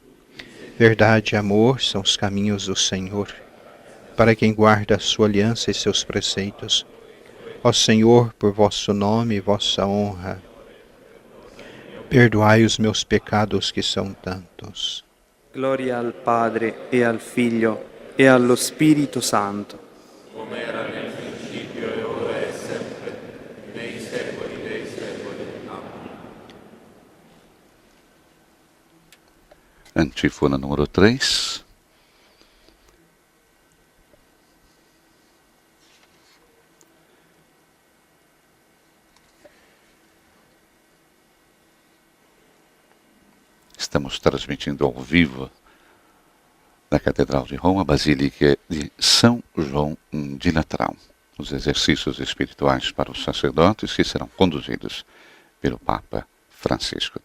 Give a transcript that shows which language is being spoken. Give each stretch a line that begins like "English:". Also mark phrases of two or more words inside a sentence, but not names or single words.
Portuguese: Verdade e amor são os caminhos do Senhor, para quem guarda a sua aliança e seus preceitos. Ó Senhor, por vosso nome e vossa honra, perdoai os meus pecados, que são tantos. Glória ao Padre, e ao Filho, e ao Espírito Santo.
Italian: Come era nel principio e ora e sempre, nei secoli dei secoli.
Portuguese: Amém. Antífona número 3. Estamos transmitindo ao vivo da Catedral de Roma, Basílica de São João de Latrão, os exercícios espirituais para os sacerdotes que serão conduzidos pelo Papa Francisco.